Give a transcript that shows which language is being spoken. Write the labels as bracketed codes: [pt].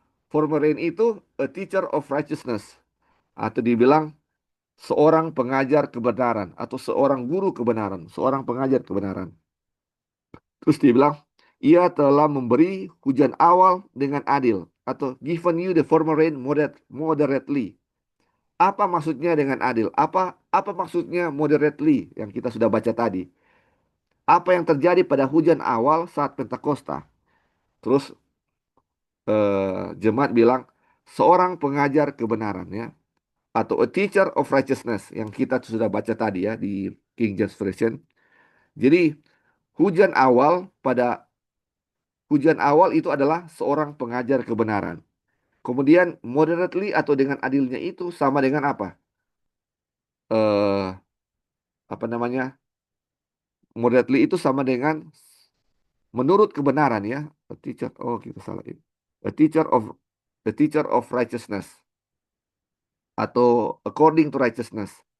[en] Former rain itu a teacher of righteousness. [id] Atau dibilang, seorang pengajar kebenaran. Atau seorang guru kebenaran. Seorang pengajar kebenaran. Terus dia bilang, ia telah memberi hujan awal dengan adil. Atau [en] given you the former rain moderately. [id] Apa maksudnya dengan adil? Apa maksudnya moderately yang kita sudah baca tadi? Apa yang terjadi pada hujan awal saat Pentakosta? Terus jemaat bilang seorang pengajar kebenaran ya atau [en] a teacher of righteousness [id] yang kita sudah baca tadi ya di King James Version. Jadi hujan awal pada hujan awal itu adalah seorang pengajar kebenaran. Kemudian moderately atau dengan adilnya itu sama dengan apa? Eh, apa namanya? Moderately itu sama dengan menurut kebenaran ya. [en] A teacher, [id] oh kita salah ini. [en] A teacher of a teacher of righteousness atau according to righteousness.